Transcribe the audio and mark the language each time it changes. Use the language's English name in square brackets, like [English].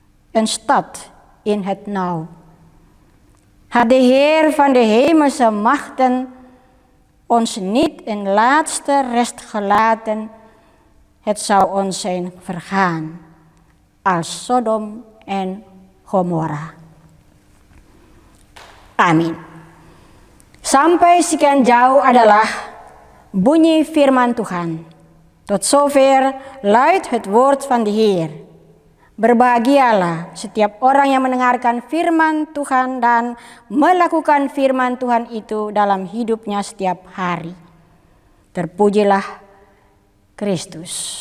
[Dutch] Een stad in het nauw. Had de Heer van de hemelse machten ons niet een laatste rest gelaten, het zou ons zijn vergaan als Sodom en Gomora. [Indonesian] Amin. Sampai sekian jauh adalah bunyi firman Tuhan. [Dutch] Tot zover luidt het woord van de Heer. [Indonesian] Berbahagialah setiap orang yang mendengarkan firman Tuhan dan melakukan firman Tuhan itu dalam hidupnya setiap hari. Terpujilah Christus.